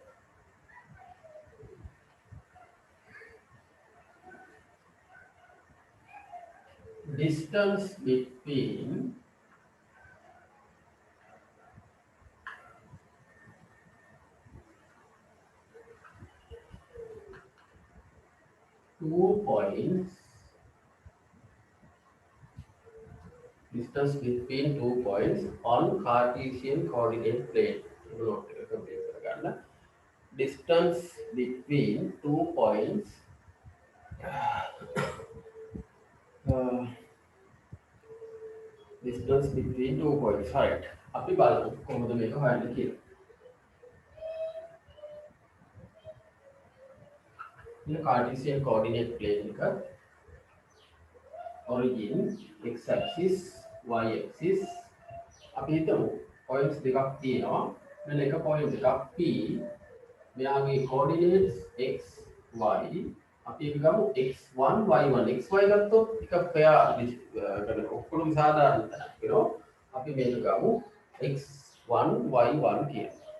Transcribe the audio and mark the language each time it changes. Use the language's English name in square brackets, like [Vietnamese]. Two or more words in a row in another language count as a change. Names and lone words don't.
[English] Distance between two points. Distance between 2 points on Cartesian coordinate plane. [Sinhala] Itu note එක complete කරගන්න. [English] Distance between 2 points distance between 2 points. Right. [Sinhala] අපි බලමු කොහොමද මේක හොයන්නේ කියලා. මේ [English] Cartesian coordinate plane [Sinhala] එක [English] origin x axis y axis [Sinhala] අපි හිතමු points දෙකක් තියෙනවා. මෙන්න එක point එකක් P මෙයාගේ coordinates x y අපි එක ගමු x1 y1 xy ගත්තොත් එක pair කරන ඔක්කොම සාධාරණ තැනක් වෙනවා. අපි මේක ගමු x1 y1 කියලා.